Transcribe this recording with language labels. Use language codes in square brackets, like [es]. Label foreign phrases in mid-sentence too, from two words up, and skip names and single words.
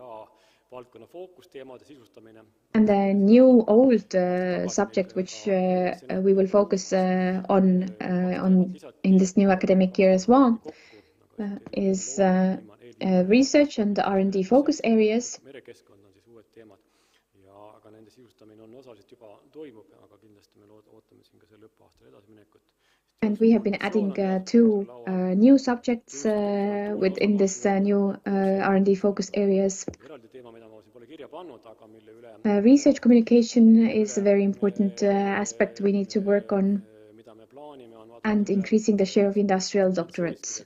[en] And the new old subject which we will focus on in this new academic year as well is research and R&D focus areas. [et] merekeskkond on siis uued teemad aga nende sisustamine on osaliselt juba toimub, aga kindlasti me ootame siin ka selle õppeaastal edasiminekut. [en] And we have been adding two new subjects within this new R&D focus areas. Research communication is a very important aspect we need to work on, and increasing the share of industrial doctorates.